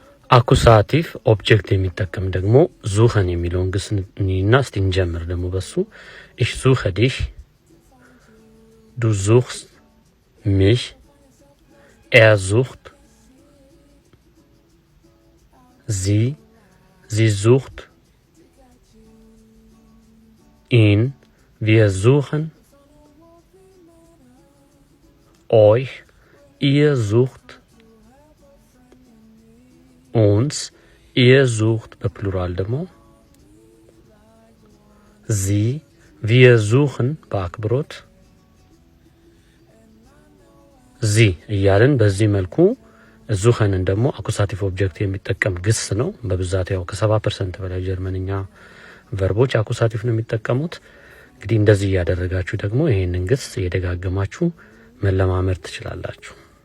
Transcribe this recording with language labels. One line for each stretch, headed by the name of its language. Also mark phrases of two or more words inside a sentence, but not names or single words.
German: Akkusativ Objekt
Amharic: የሚጠቀም ደግሞ ዙኸን የሚለውን ግስ እና እስቲ እንጀምር ደግሞ በሱ
German: ich suche dich du suchst mich er sucht sie sucht ihn wir suchen euch ihr sucht uns ihr sucht
Amharic: በፕሉራል ደግሞ
German: sie wir suchen በአክብሮት
Amharic: sie እያልን በዚህ መልኩ ዙኸንን ደግሞ
German: Akkusativ Objekt
Amharic: የሚጠቀም ግስ ነው። በብዛት ያው ከ70% በላይ ጀርመንኛ ቨርቦች አኩሳቲቭ ነው የሚጠቀሙት። እንግዲህ እንደዚህ ያደረጋችሁ ደግሞ ይሄንን ግስ እየደጋገማችሁ መለማመድ ትችላላችሁ።